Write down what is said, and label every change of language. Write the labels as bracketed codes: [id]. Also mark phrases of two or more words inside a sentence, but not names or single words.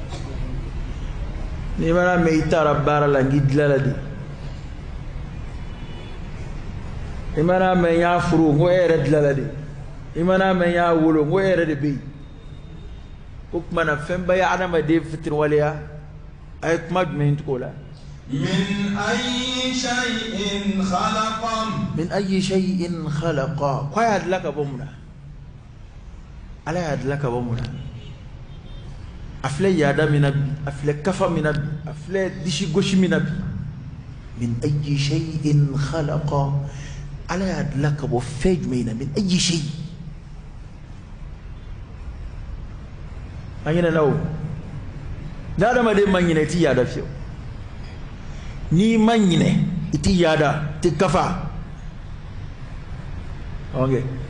[bm] n'i mana mɛn i taara baara la k'i dilala de i mana mɛn y'a furu ko e yɛrɛ dilala de i mana mɛn y'a wolo ko e yɛrɛ de bɛ yen o tuma na fɛn bɛɛ ye adamaden fitiriwaleya a ye kuma jumɛn tugu o la [ar] من أي شيء خلقه من أي شيء خلقه [bm] ko a y'a dilan ka bɔ mun na ala y'a dilan ka bɔ mun na a filɛ yaada min na bi a filɛ kafa min na bi a filɛ disi gosi min na bi [ar] من أي شيء خلقه [bm] ala y'a dilan ka bɔ fɛn jumɛn na [ar] من أي شيء [bm] an ɲinɛna o ni adamaden ma ɲinɛ i t'i yaada fiyewu n'i ma ɲinɛ i t'i yaada i t'i kafa ok